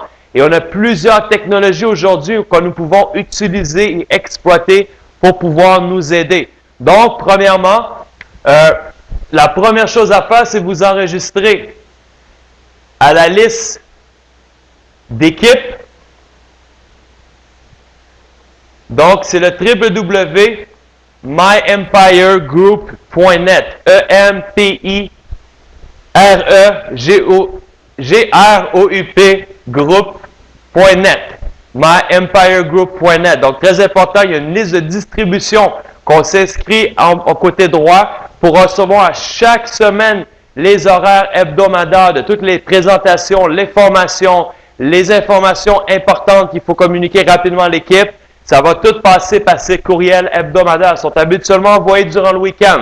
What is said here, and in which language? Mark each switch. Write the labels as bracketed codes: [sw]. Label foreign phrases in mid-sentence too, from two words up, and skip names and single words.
[fr] Et on a plusieurs technologies aujourd'hui que nous pouvons utiliser et exploiter pour pouvoir nous aider. Donc, premièrement, la première chose à faire, c'est vous enregistrer à la liste d'équipes. Donc, c'est le www.myempiregroup.net. E-M-P-I-R-E-G-R-O-U-P group.net. myempiregroup.net. Donc, très important, il y a une liste de distribution qu'on s'inscrit au côté droit pour recevoir à chaque semaine les horaires hebdomadaires de toutes les présentations, les formations, les informations importantes qu'il faut communiquer rapidement à l'équipe. Ça va tout passer par ces courriels hebdomadaires. Ils sont habituellement envoyés durant le week-end.